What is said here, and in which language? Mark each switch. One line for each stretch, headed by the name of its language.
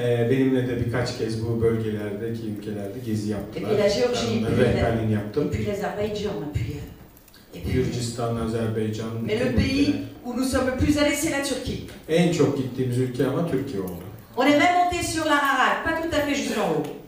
Turkish: Benimle de birkaç kez bu bölgelerdeki ülkelerde gezi yaptılar.
French: Et puis la Géorgie,
Turkish: Rehberliğini yaptım.
French: et puis l'Azerbaïdjan, et puis
Turkish: Gürcistan, Azerbaycan.
French: Mais le pays où nous sommes le plus allés, c'est la Turquie.
Turkish: En çok gittiğimiz ülke ama Türkiye oldu.
French: On est même monté sur l'Ararat, pas tout à fait jusqu'en haut.